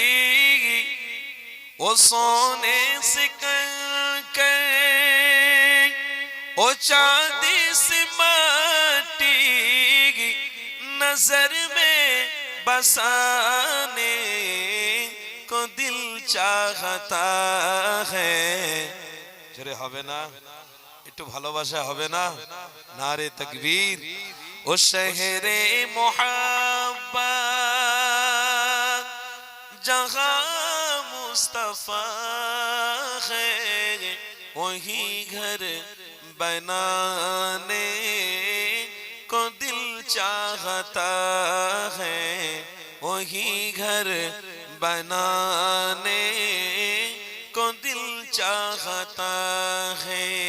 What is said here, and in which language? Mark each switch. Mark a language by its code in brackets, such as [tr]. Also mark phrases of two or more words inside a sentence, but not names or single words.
[ur] وہ سونے سے کنکر وہ چاندی سے مٹی نظر میں بسانے کو دل چاہتا ہے [bn] জোরে হবে না একটু ভালোবাসা হবে না নারে তাকবীর [ur] او شہر محبت جہاں مصطفیٰ ہے وہی گھر بنانے کو دل چاہتا ہے وہی گھر بنانے کو دل چاہتا ہے